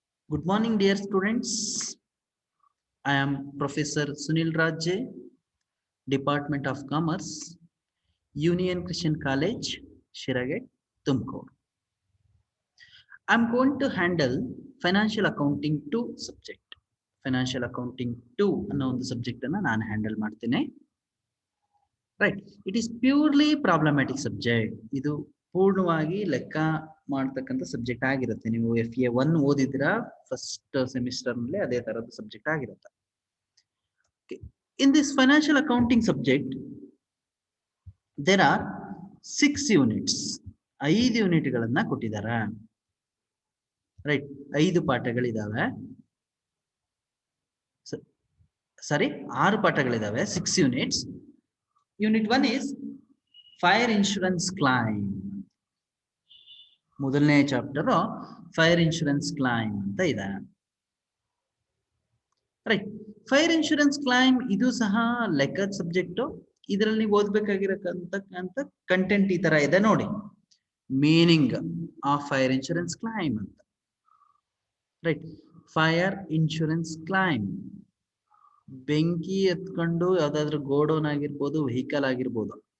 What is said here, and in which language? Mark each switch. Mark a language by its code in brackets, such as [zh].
[en] Good morning, dear students. I am Professor Sunil Rajje, Department of Commerce, Union Christian College, Shiragate, Tumkur. I am going to handle Financial Accounting 2 subject. [kn] Financial Accounting 2 ಅನ್ನೋ ಒಂದು subject ಅನ್ನು ನಾನು handle ಮಾಡ್ತೇನೆ. Right, [en] It is purely problematic subject. [kn] ಇದು ಪೂರ್ಣವಾಗಿ ಲೆಕ್ಕ ಮಾಡ್ತಕ್ಕಂಥ subject ಆಗಿರುತ್ತೆ. ನೀವು FA1 ಓದಿದ್ರಾ ಫಸ್ಟ್ ಸೆಮಿಸ್ಟರ್ ನಲ್ಲಿ ಅದೇ ತರದ ಸಬ್ಜೆಕ್ಟ್ ಆಗಿರುತ್ತೆ. [en] In this financial accounting subject, there are 6 units. [kn] 5 ಯೂನಿಟ್ಗಳನ್ನ ಕೊಟ್ಟಿದ್ದಾರೆ. Right, 5 ಪಾಠಗಳಿದಾವೆ. Sorry, 6 ಪಾಠಗಳಿದಾವೆ. 6 units. [en] Unit 1 is fire insurance claim. [kn] ಮೊದಲನೇ ಚಾಪ್ಟರ್ ಫೈರ್ ಇನ್ಶೂರೆನ್ಸ್ ಕ್ಲೈಮ್ ಅಂತ ಇದೆ. ರೈಟ್, ಫೈರ್ ಇನ್ಶೂರೆನ್ಸ್ ಕ್ಲೈಮ್ ಇದು ಸಹ ಲೆಕ್ಕದ ಸಬ್ಜೆಕ್ಟ್. ಇದರಲ್ಲಿ ನೀವು ಓದ್ಬೇಕಾಗಿರತಕ್ಕಂತ ಕಂಟೆಂಟ್ ಈ ತರ ಇದೆ ನೋಡಿ. [en] meaning of fire insurance claim [kn] ಅಂತ. ರೈಟ್, ಫೈರ್ ಇನ್ಶೂರೆನ್ಸ್ ಕ್ಲೈಮ್, ಬೆಂಕಿ ಎತ್ಕೊಂಡು ಯಾವ್ದಾದ್ರು ಗೋಡೌನ್ ಆಗಿರ್ಬೋದು, ವೆಹಿಕಲ್ ಆಗಿರ್ಬೋದು.